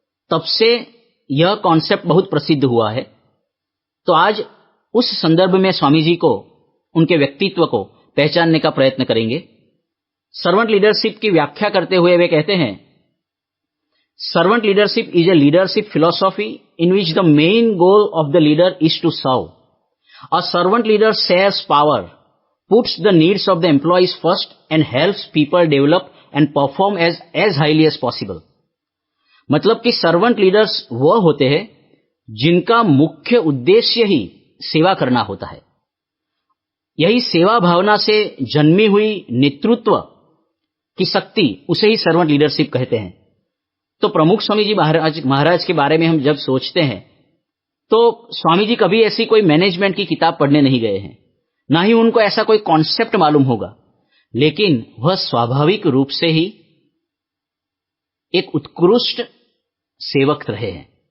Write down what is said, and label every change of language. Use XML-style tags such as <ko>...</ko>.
<hi>तब से यह कॉन्सेप्ट बहुत प्रसिद्ध हुआ है। तो आज उस संदर्भ में स्वामी जी को, उनके व्यक्तित्व को पहचानने का प्रयत्न करेंगे। सर्वेंट लीडरशिप की व्याख्या करते हुए वे कहते हैं,</hi> <en>Servant leadership is a leadership philosophy in which the main goal of the leader is to serve. A servant leader shares power, puts the needs of the employees first and helps people develop and perform as highly as possible.</en> <hi>मतलब कि servant leaders वह होते हैं जिनका मुख्य उद्देश्य ही सेवा करना होता है। यही सेवा भावना से जन्मी हुई नेतृत्व की शक्ति, उसे ही सर्वेंट लीडरशिप कहते हैं। तो प्रमुख स्वामी जी महाराज के बारे में हम जब सोचते हैं तो स्वामी जी कभी ऐसी कोई मैनेजमेंट की किताब पढ़ने नहीं गए हैं, ना ही उनको ऐसा कोई कॉन्सेप्ट मालूम होगा, लेकिन वह स्वाभाविक रूप से ही एक उत्कृष्ट सेवक रहे हैं।</hi>